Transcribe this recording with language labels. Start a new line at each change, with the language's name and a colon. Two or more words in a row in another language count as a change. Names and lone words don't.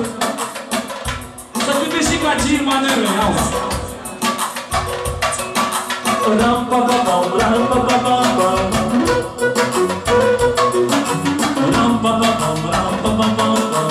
Romanian: Să cânte și ca Gil Manele, auzi. Ram-pa-pa-pam, ram-pa-pa-pam-pam. Ram-pa-pa-pam, ram-pa-pa-pam-pam.